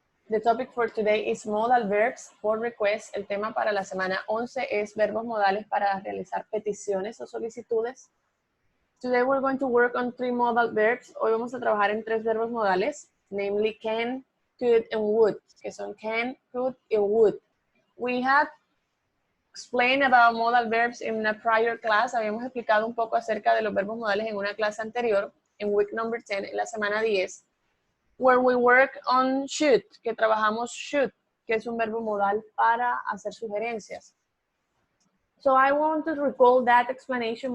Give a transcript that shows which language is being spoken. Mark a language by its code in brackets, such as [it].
[en] The topic for today is modal verbs for request. [es] El tema para la semana 11 es verbos modales para realizar peticiones o solicitudes. [en] Today we're going to work on 3 modal verbs. [es] Hoy vamos a trabajar en 3 verbos modales, [en] namely can, could, and would, [es] que son can, could, y would. [en] We had explained about modal verbs in a prior class. [es] Habíamos explicado un poco acerca de los verbos modales en una clase anterior, en [en] week number 10, [es] en la semana 10, [en] where we work on should, [es] que trabajamos should, que es un verbo modal para hacer sugerencias. [en] So I want to recall that explanation.